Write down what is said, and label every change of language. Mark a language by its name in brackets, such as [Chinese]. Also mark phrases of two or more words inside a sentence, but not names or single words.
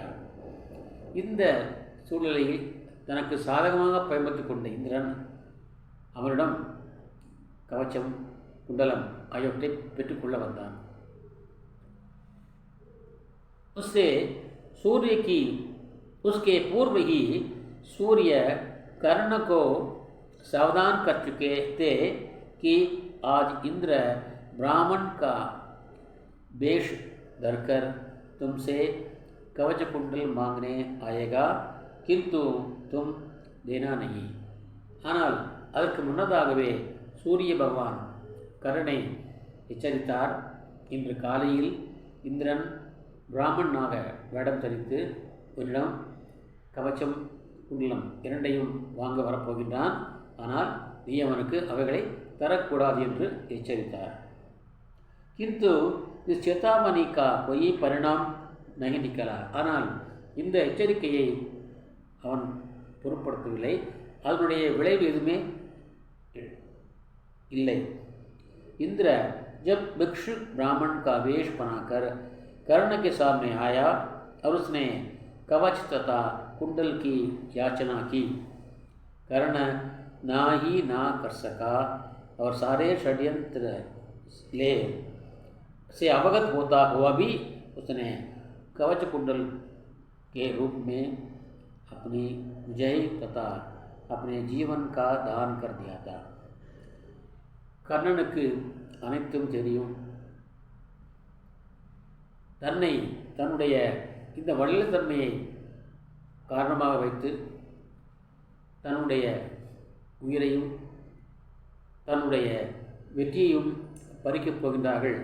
[Tamil] இந்த சூழ்நிலையில் தனக்கு சாதகமாக பயன்படுத்திக் கொண்ட இந்திரன் அவனிடம் கவச்சம் குண்டலம் ஆகியவற்றை பெற்றுக்கொள்ள வந்தான். [Hindi] उससे सूर्य की उसके पूर्व ही सूर्य कर्ण को सावधान कर चुके थे कि आज इंद्र ब्राह्मण का वेश धरकर तुमसे कवच कुंडल मांगने आएगा, किंतु तुम देना नहीं. [Tamil] ஆனால் அதற்கு முன்னதாகவே சூரிய பகவான் கர்ணனை எச்சரித்தார். இன்று காலையில் இந்திரன் பிராமணனாக வேடம் தரித்து உன்னிடம் கவச்சம் குண்டலம் இரண்டையும் வாங்க வரப்போகின்றான். ஆனால் நீ அவனுக்கு அவைகளை தரக்கூடாது என்று எச்சரித்தார். [Hindi] किंतु इस चेतावनी का कोई परिणाम नहीं निकला. [Tamil] ஆனால் இந்த எச்சரிக்கையை அவன் பொருட்படுத்தவில்லை. அதனுடைய விளைவு எதுவுமே இல்லை. [Hindi] इंद्र जब भिक्षु ब्राह्मण का वेश बनाकर कर्ण के सामने आया और उसने कवच तथा कुंडल की याचना की, कर्ण ना ही ना कर सका और सारे षड्यंत्र ले से अवगत होता हुआ भी उसने कवच कुंडल के रूप में अपनी विजय तथा अपने जीवन का दान कर दिया था. [Tamil] கர்ணனுக்கு அனைத்தும் தெரியும். தன்னுடைய இந்த வள்ளத்தன்மையை காரணமாக வைத்து தன்னுடைய உயிரையும் தன்னுடைய வெற்றியையும் பறிக்கப் போகின்றார்கள்.